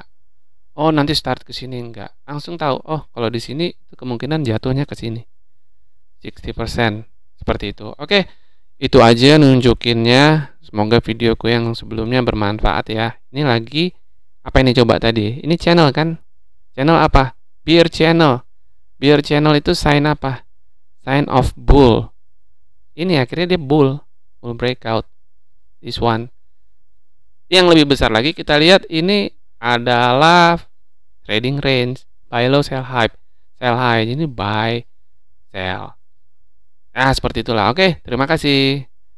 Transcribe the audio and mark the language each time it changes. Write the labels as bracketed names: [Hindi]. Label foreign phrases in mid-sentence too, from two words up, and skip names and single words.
[Indonesian] Oh nanti start ke sini, enggak. Langsung tahu, oh kalau di sini itu kemungkinan jatuhnya ke sini 60%, seperti itu. Oke, itu aja nunjukinnya. Semoga videoku yang sebelumnya bermanfaat ya. Ini lagi apa ini coba tadi? Ini channel kan? Channel apa? [English] Bear channel. Bear channel [Indonesian] itu sign apa? [English] Sign of bull. [Indonesian] Ini akhirnya dia [English] bull breakout. This one. [Indonesian] Yang lebih besar lagi kita lihat ini adalah [English] trading range, buy low, sell high. Sell high [Indonesian] ini [English] buy, sell. [Indonesian] Nah, seperti itulah. Oke, terima kasih.